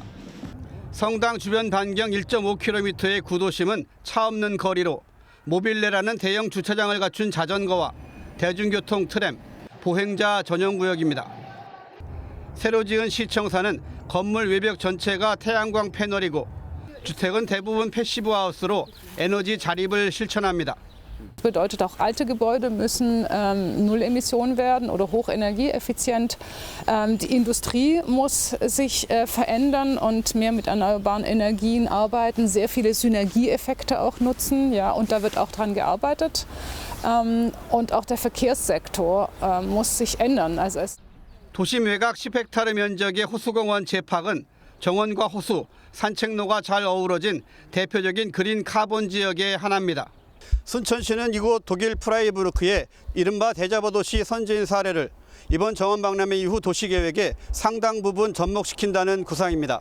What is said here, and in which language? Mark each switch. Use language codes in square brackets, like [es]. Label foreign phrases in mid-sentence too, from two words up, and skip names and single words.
[ko] 성당 주변 반경 1.5km의 구도심은 차 없는 거리로 모빌레라는 대형 주차장을 갖춘 자전거와 대중교통 트램, 보행자 전용 구역입니다. 새로 지은 시청사는 건물 외벽 전체가 태양광 패널이고 주택은 대부분 패시브 하우스로 에너지 자립을 실천합니다. [de] Das bedeutet auch, alte Gebäude müssen Null Emission werden oder hochenergieeffizient. Die Industrie muss sich verändern und mehr mit erneuerbaren Energien arbeiten, sehr viele Synergieeffekte auch nutzen. Ja, und da wird auch dran gearbeitet. Und auch der Verkehrssektor muss sich ändern. Also [ko] 도심 외곽 10헥타르 면적의 호수공원 제팍은 정원과 호수, 산책로가 잘 어우러진 대표적인 그린 카본 지역의 하나입니다. 순천시는 이곳 독일 프라이부르크의 이른바 대자보 도시 선진 사례를 이번 정원 박람회 이후 도시계획에 상당 부분 접목시킨다는 구상입니다.